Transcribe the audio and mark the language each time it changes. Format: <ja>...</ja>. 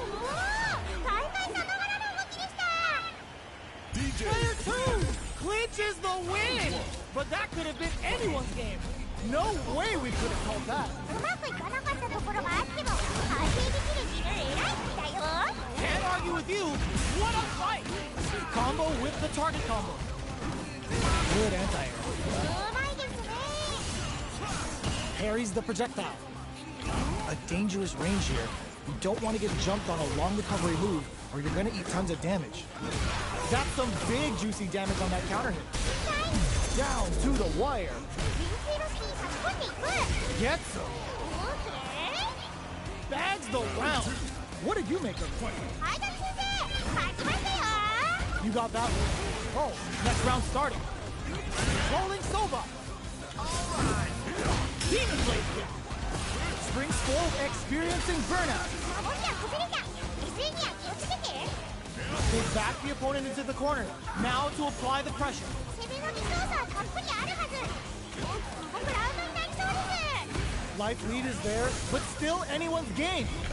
<ja>ー、大会さながらの動きでした。</ja> <en>Player 2 clinches the win. But that could have been anyone's game. No way we could have called that.</en> <ja>うまくいかなかったところがあっても、反省できる自分偉いんだよ。</ja> <en>Can't argue with you. What a fight. Combo with the target combo. Good anti-air.</en> <ja>うまいですね。</ja> <en>Parries the projectile. A dangerous range here. You don't want to get jumped on a long recovery move, or you're going to eat tons of damage. That's some big juicy damage on that counter hit. Down to the wire.</en> <ja>人生のスキー差し込んでいく。</ja> <en>Gets him. オーケー。 Bags the round. What did you make of it?</en> <ja>はい、ダル先生、勝ちましたよ。</ja> <en>You got that one. Oh, next round starting. Rolling Soba. Demon Blade kick. Spring Skull experiencing burnout.</en> <ja>守りは崩れた。犠牲には気をつけて。</ja> <en>They back the opponent into the corner. Now to apply the pressure.</en> <ja>攻めのリソースはたっぷりあるはず。僕ラウンドになりそうです。</ja> <en>Life lead is there, but still anyone's game.</en>